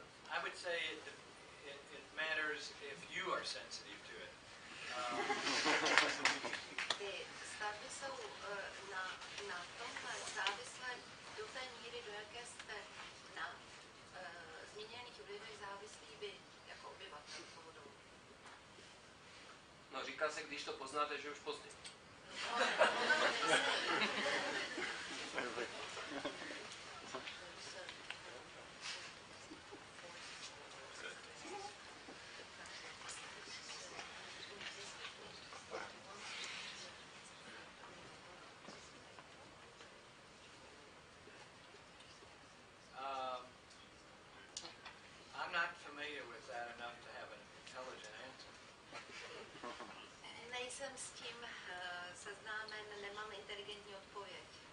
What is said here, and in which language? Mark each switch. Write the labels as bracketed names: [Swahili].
[English] I would say it matters if you are sensitive to it. [Czech] Ty stavby jsou na tomhle závislé do té míry, do jaké jste na zmíněných vlivech závislí vy jako obyvatel toho domu. No říká se, když to poznáte, že už pozdě. [English] I'm not familiar with that enough to have an intelligent answer. [Czech] Nejsem s tím seznámen, nemám inteligentní odpověď.